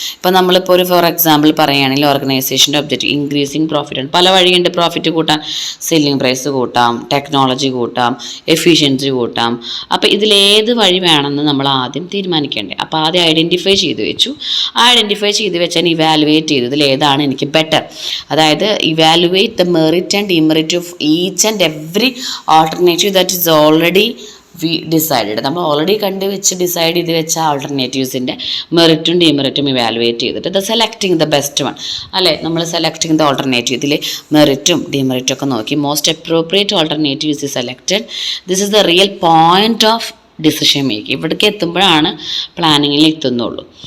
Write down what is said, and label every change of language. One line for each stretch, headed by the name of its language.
Malayalam: ഇപ്പോൾ നമ്മളിപ്പോൾ ഒരു ഫോർ എക്സാമ്പിൾ പറയുകയാണെങ്കിൽ ഓർഗനൈസേഷൻ്റെ ഒബ്ജക്റ്റീവ് ഇൻക്രീസിങ് പ്രോഫിറ്റ് ആണ്. പല വഴിയുണ്ട് പ്രോഫിറ്റ് കൂട്ടാൻ. സെല്ലിംഗ് പ്രൈസ് കൂട്ടാം, ടെക്നോളജി കൂട്ടാം, എഫിഷ്യൻസി കൂട്ടാം. അപ്പോൾ ഇതിലേത് വഴി വേണമെന്ന് നമ്മൾ ആദ്യം തീരുമാനിക്കേണ്ടത്. അപ്പോൾ ആദ്യം ഐഡൻറ്റിഫൈ ചെയ്ത് വെച്ചു. ആ ഐഡൻറ്റിഫൈ ചെയ്ത് വെച്ചാൽ ഇവാലുവേറ്റ് ചെയ്തു ഇതിലേതാണ് എനിക്ക് ബെറ്റർ.
English: അതായത് evaluate the merit and demerit of each and every alternative that is already we decided.
Malayalam: നമ്മൾ ഓൾറെഡി ഡിസൈഡ് ചെയ്ത് വെച്ച ആൾട്ടർനേറ്റീവ്സിൻ്റെ മെറിറ്റും ഡിമെറിറ്റും ഇവാലുവേറ്റ് ചെയ്തിട്ട്
English: selecting the best one
Malayalam: അല്ലേ.
English: നമ്മൾ selecting the alternative
Malayalam: ഇതിൽ മെറിറ്റും ഡിമെറിറ്റും ഒക്കെ നോക്കി
English: Most appropriate alternatives is selected. This is the real point of decision making.
Malayalam: ഇവിടേക്ക് എത്തുമ്പോഴാണ് പ്ലാനിങ്ങിൽ എത്തുന്നുള്ളൂ.